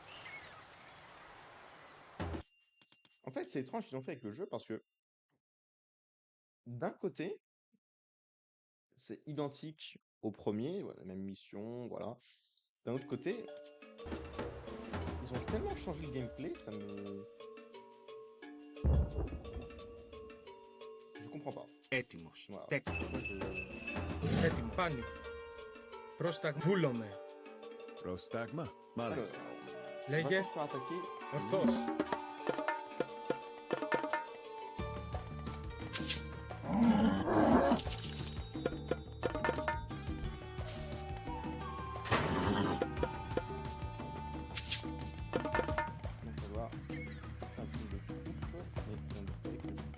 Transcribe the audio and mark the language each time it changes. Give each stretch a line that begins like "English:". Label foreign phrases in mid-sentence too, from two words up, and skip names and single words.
French: En fait, c'est étrange ce qu'ils ont fait avec le jeu parce que d'un côté, c'est identique au premier, voilà, la même mission, voilà. D'un autre côté, ils ont tellement changé le gameplay, ça me... Je comprends pas.
Greek: Έτοιμος.
French: Voilà.
Greek: Τέκτο.
French: Moi, je...
Greek: Έτοιμο. Πάλι. Βούλομαι. Πρόσταγμα,
French: Alors,
Greek: μάλιστα.
French: on va
Greek: Λέγε.
French: se faire attaquer.
Greek: Ορθώς.
French: Il va falloir un peu de coupe, mais on fait que...